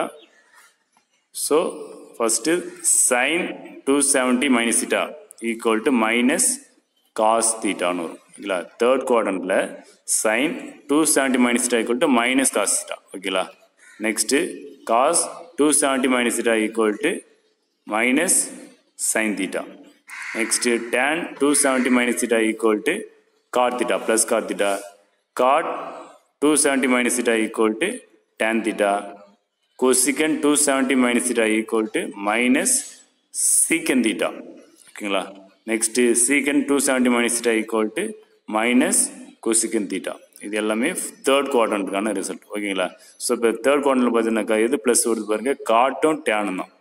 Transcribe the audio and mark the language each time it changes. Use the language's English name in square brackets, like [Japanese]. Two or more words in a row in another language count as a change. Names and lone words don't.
[English] so first sine 270 minus theta equal to minus cos theta வரும். ஓகேங்களா, third quadrant sine 270 minus theta equal to minus cos theta. ஓகேங்களா, next cos 270 minus theta equal to minus sin theta. Next tan 270 minus theta equal to cot theta plus cot theta. Cot 270 minus theta equal to tan theta. Cosecant 270 minus theta equal to minus secant theta. ஓகேங்களா, நெக்ஸ்ட் secant 270 minus theta equal to minus cosecant theta. [Tamil] இது எல்லாமே [English] third quadrant result. [Tamil] ஓகேங்களா, ஸோ இப்போ [English] third quadrant [Tamil] பார்த்தீங்கன்னாக்கா எது ப்ளஸ் வருது பாருங்க, [English] cot tan [Tamil] தான்.